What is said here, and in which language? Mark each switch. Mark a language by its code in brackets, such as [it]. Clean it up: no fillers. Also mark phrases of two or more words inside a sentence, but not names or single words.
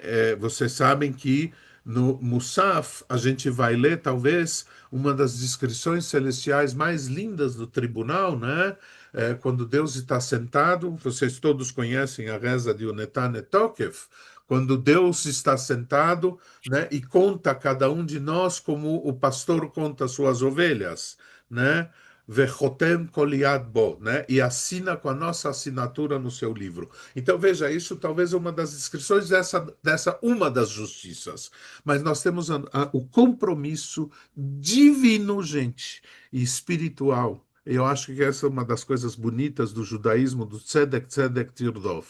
[pt] Vocês sabem que no Musaf a gente vai ler talvez uma das descrições celestiais mais lindas do tribunal, né? Quando Deus está sentado, vocês todos conhecem a reza de Unetan Etokef, quando Deus está sentado, né, e conta a cada um de nós como o pastor conta suas ovelhas, né? [he] וחותם כל יד בו, [pt] né? E assina com a nossa assinatura no seu livro. Então veja, isso talvez é uma das descrições dessa uma das justiças. Mas nós temos o compromisso divino, gente, e espiritual. Eu acho que essa é uma das coisas bonitas do judaísmo, do [he] צדק צדק תרדוף.